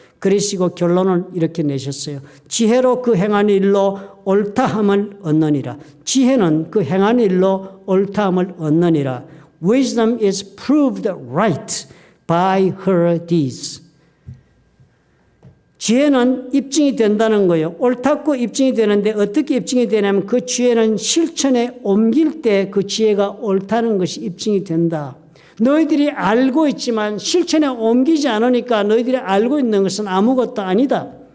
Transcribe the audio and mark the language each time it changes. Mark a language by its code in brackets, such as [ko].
[ko] 그러시고 결론을 이렇게 내셨어요. 지혜로 그 행한 일로 옳다함을 얻느니라. 지혜는 그 행한 일로 옳다함을 얻느니라. [en] Wisdom is proved right by her deeds. [ko] 지혜는 입증이 된다는 거예요. 옳다고 입증이 되는데 어떻게 입증이 되냐면 그 지혜는 실천에 옮길 때 그 지혜가 옳다는 것이 입증이 된다. 너희들이 알고 있지만 실천에 옮기지 않으니까 너희들이 알고 있는 것은 아무것도 아니다.